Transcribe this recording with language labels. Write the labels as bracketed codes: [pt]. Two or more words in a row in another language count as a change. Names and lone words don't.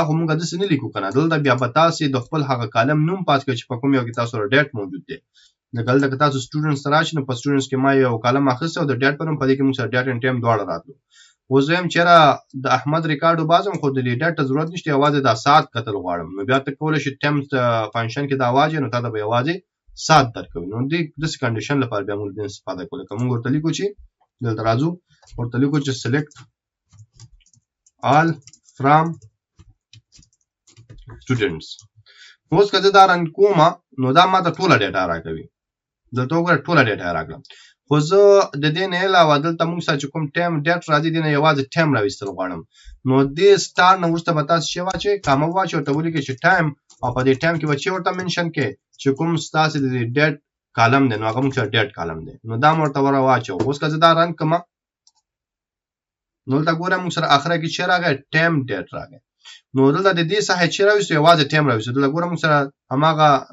[ps] خو موږ د څه نه لیکو کنه دلته بیا به تاسو د خپل هغه کالم نوم پاس کړئ چې په کوم یو کې تاسو ډیټ موجود دی دلته که تاسو سټوډنټس راشي نو په سټوډنټس کې ما یو کالم اخیسته او د ډیټ په نوم په دې کې موږ سره [en] date and time [ps] دواړه راتلو اوس زه هم چېرې د احمد ریکارډ وباسم خو د ډیټ ته ضرورت نشته یوازې دا ساعت کتل غواړم نو بیا ته کولی شي [en] time function [ps] کې دا واجب نو تا ته به یوازې ساعت درکوي نو داسې کنډیشن لپاره بیا موږ د استفاده کولی که موږ ورته لیکو چې دلته راځو ورته لیکو چې [en] select all from [ps] students اوس که زه دا رن کومه نو دا ما ته ټوله ډیټا راکوي دلته وګوره ټوله ډیټا راکړه خو زه د دې نه علاوه دلته موږ سره چې کوم [en] time date [ps] راځي دې نه یوازې ټایم راویستل غواړم نو دې سټار نه وروسته به تاسو چې واچئ کامه واچئ ورته ولیکئ چې ټایم او په دې ټایم کې به چې ورته منشن کې چې کوم ستاسو د [en] date column [ps] دی نو هغه موږ سره [en] date column [ps] دی نو دا مې ورته واچو اوس که زه دا رن کړم نو دلته ګوره موږ سره اخره کې چې راغی ټایم ډیټ راغی نو دلته د دې څخه چې راویستو یوازې ټایم راویستو دلته ګوره موږ سره هماغه